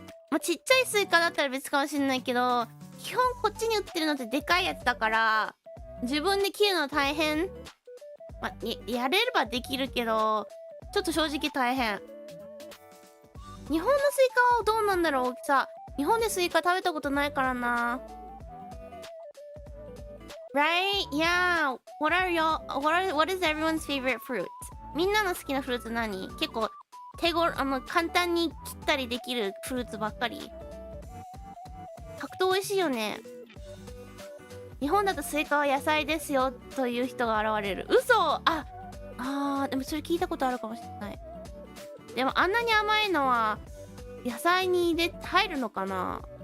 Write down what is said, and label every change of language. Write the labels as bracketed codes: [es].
[ja] まあ、ちっちゃいスイカだったら別かもしんないけど、基本こっちに売ってるのってでかいやつだから自分で切るの大変。まあ、やれればできるけどちょっと正直大変。日本のスイカはどうなんだろう、大きさ。日本でスイカ食べたことないからな。 [en] Right? Yeah. What is everyone's favorite fruit? [ja] みんなの好きなフルーツ何？結構簡単に切ったりできるフルーツばっかり。白桃美味しいよね。日本だとスイカは野菜ですよという人が現れる。嘘。でもそれ聞いたことあるかもしれない。でもあんなに甘いのは野菜に入るのかな。